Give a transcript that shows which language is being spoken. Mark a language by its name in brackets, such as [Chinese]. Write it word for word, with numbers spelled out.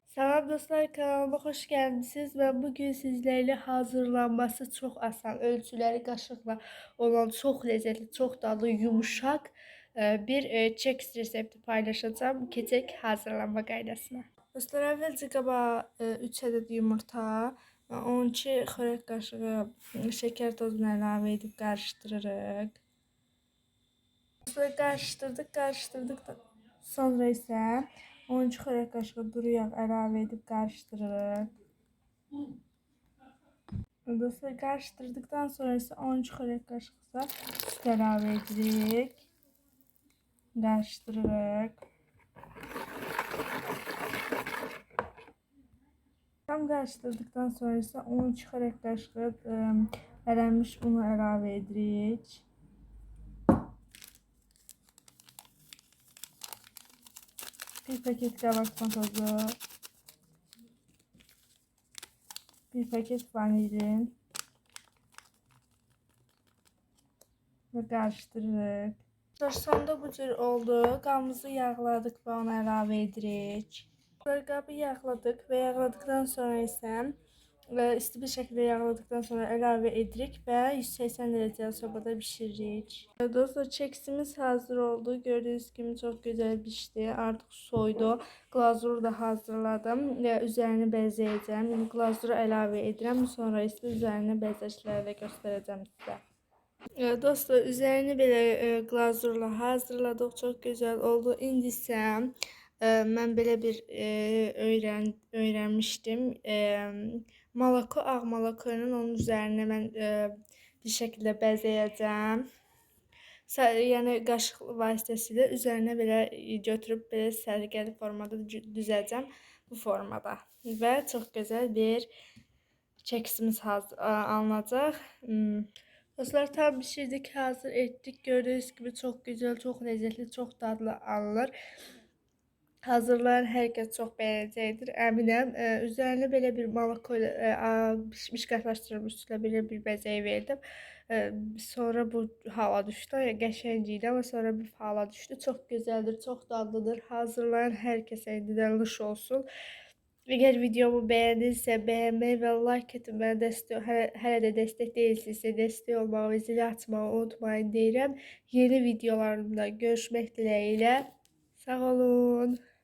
[Turkish] Selam dostlar, kanalıma hoş geldiniz. Ben bugün sizlerle hazırlanması çok asan, ölçüleri kaşıkla olan çok lezzetli, çok tatlı, yumuşak e, bir e, kek resepti paylaşacağım. [Azerbaijani] Kek hazırlanma qaydasına. Dostlar, əvvəlcə qabağa üç adet yumurta, e, on iki xörək qaşığı e, şeker tozunu əlavə edib qarışdırırıq. Dostlar, qarışdırdıq, qarışdırdıq da sonra isə on iki xörək qaşığı duru yağ əlavə edib qarışdırırıq. Dostlar, qarışdırdıqdan sonra isə on iki xörək qaşığı süd əlavə edirik. Qarışdırırıq. Tam qarışdırdıqdan sonra isə on iki xörək qaşığı ərilmiş unu əlavə edirik. Bir paket kabartma tozu, bir paket vanilin ve karıştırırıq. Sonda bu cür oldu. Qabımızı yağladık və onu əlavə edirik. Qabı yağladık və yağladıktan sonra isə isti bir şəkildə yağladıqdan sonra əlavə edirik və yüz səksən dərəcəli sobada bişiririk. Dostlar, keksimiz hazır oldu. Gördüyünüz kimi çox gözəl bişdi. Artıq soydu. Glazuru da hazırladım və üzərini bəzəyəcəm. Glazuru əlavə edirəm. Sonra isə üzərini bəzəklərlə göstərəcəm sizə. Dostlar, üzərini belə glazurla hazırladıq. Çox gözəl oldu. İndi isə mən belə bir e, öyrən öyrənmişdim. E, Malako, ağ malakonun onun üzərinə mən e, bir şəkildə bəzəyəcəm. Sa yəni qaşıq vasitəsilə üzərinə belə götürüb belə sərgəli formada düzəcəm bu formada. Və çox gözəl bir keksimiz hazır alınacaq. Hmm. Dostlar, tam bişirdik, hazır etdik. Gördüyünüz kimi çox gözəl, çox lezzetli, çox dadlı alınır. Hazırlayan hər kəs çox bəyənəcəkdir, əminəm. Ə, üzərinə belə bir malako ilə pişmiş qatlaşdırılmış üstünə belə bir bəzək verdim. Ə, sonra bu hala düşdü. Qəşəng idi, amma sonra bir hala düşdü. Çox gözəldir, çox dadlıdır. Hazırlayan hər kəsə indidən nuş olsun. Əgər videomu bəyəndinizsə, bəyənməyi və like etməyi, mənə dəstək hələ, hələ də dəstək deyilsinizsə, dəstək olmağı və zili açmağı unutmayın deyirəm. Yeni videolarımda görüşmək diləyilə. Sağ olun.